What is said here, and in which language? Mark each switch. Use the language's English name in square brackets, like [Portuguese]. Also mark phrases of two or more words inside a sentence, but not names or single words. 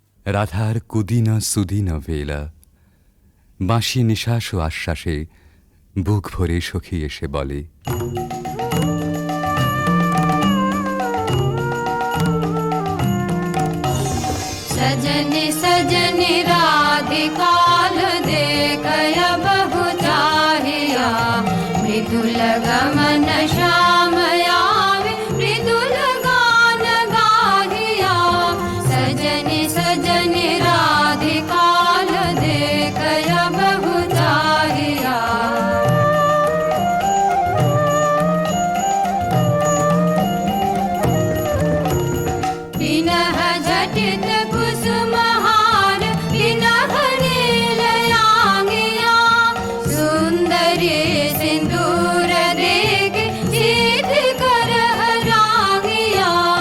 [Bangla] রাধার কুদিন সুদিন বেলা, বাঁশি নিঃশ্বাস ও আশ্বাসে বুক ভরে সখী এসে বলে, [Maithili] सजनि सजनि राधिकाल देखय बहु चाहिया, मृदुल गमन श्याम आवे मृदुल गान गाहिया। सजनि सजनि राधिकाल देखय बहु चाहिया। पिनह झटित कुसुमहार पिनह नीलयांगिया, सुंदरी सिंदूर देख सीध कर रागिया।